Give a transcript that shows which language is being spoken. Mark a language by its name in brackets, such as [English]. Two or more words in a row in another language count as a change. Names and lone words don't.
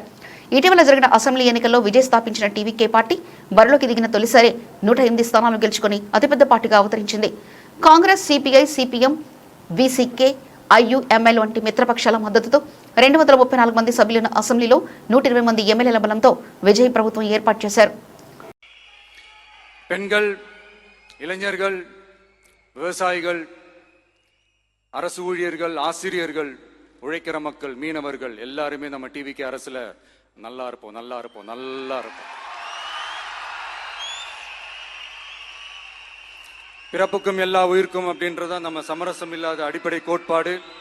[Telugu] ఇటీవల జరిగిన అసెంబ్లీ ఎన్నికల్లో విజయ్ స్థాపించిన టీవీకే పార్టీ బరిలోకి దిగిన తొలిసారి 108 స్థానాలు గెలుచుకుని అతిపెద్ద పార్టీగా అవతరించింది. కాంగ్రెస్, సిపిఐ, సిపిఎం, విసికే, ఐయుఎంఎల్ వంటి మిత్రపక్షాల మద్దతుతో 234 మంది సభ్యులను అసెంబ్లీలో 120 మంది ఎమ్మెల్యేల బలంతో విజయ్ ప్రభుత్వం ఏర్పాటు చేశారు. [Tamil] பெண்கள், இளைஞர்கள், விவசாயிகள், அரசு ஊழியர்கள், ஆசிரியர்கள், உழைக்கிற மக்கள், மீனவர்கள் எல்லாருமே நம்ம டிவிக்கு அரசுல நல்லா இருப்போம், நல்லா இருப்போம், நல்லா இருப்போம். பிறப்புக்கும் எல்லா உயிர்க்கும் அப்படின்றத நம்ம சமரசம் இல்லாத அடிப்படை கோட்பாடு.